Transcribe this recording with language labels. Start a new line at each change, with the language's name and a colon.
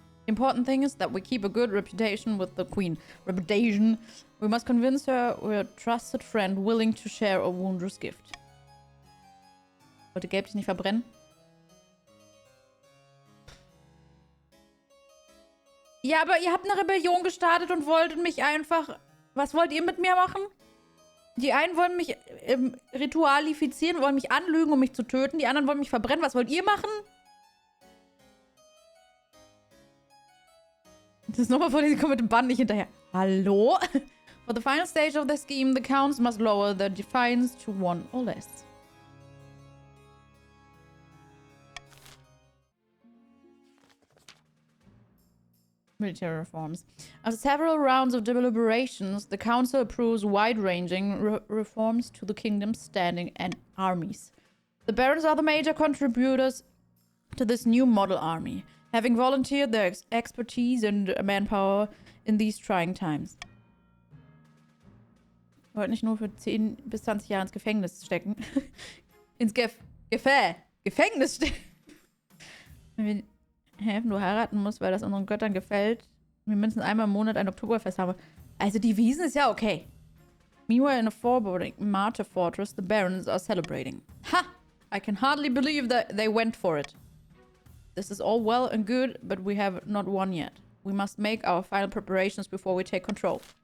English: The important thing is that we keep a good reputation with the Queen. Reputation. We must convince her we're a trusted friend willing to share a wondrous gift.
German: Wollte Gelb dich nicht verbrennen? Ja, aber ihr habt eine Rebellion gestartet und wolltet mich einfach... Was wollt ihr mit mir machen? Die einen wollen mich ritualifizieren, wollen mich anlügen, um mich zu töten. Die anderen wollen mich verbrennen. Was wollt ihr machen? Das ist nochmal vor, die kommen mit dem Bann nicht hinterher. Hallo?
English: For the final stage of the scheme, the counts must lower their defiance to 1 or less. Military reforms. After several rounds of deliberations, the council approves wide-ranging reforms to the kingdom's standing and armies. The barons are the major contributors to this new model army, having volunteered their expertise and manpower in these trying times.
German: Wir wollten nicht nur für 10 bis 20 Jahre ins Gefängnis stecken. Ins Gefängnis stecken. Wenn wir helfen, du heiraten musst, weil das unseren Göttern gefällt. Wir mindestens einmal im Monat ein Oktoberfest haben. Also die Wiesen ist ja okay.
English: Meanwhile, in a foreboding martyr fortress, the barons are celebrating. Ha! I can hardly believe that they went for it. This is all well and good, but we have not won yet. We must make our final preparations before we take control.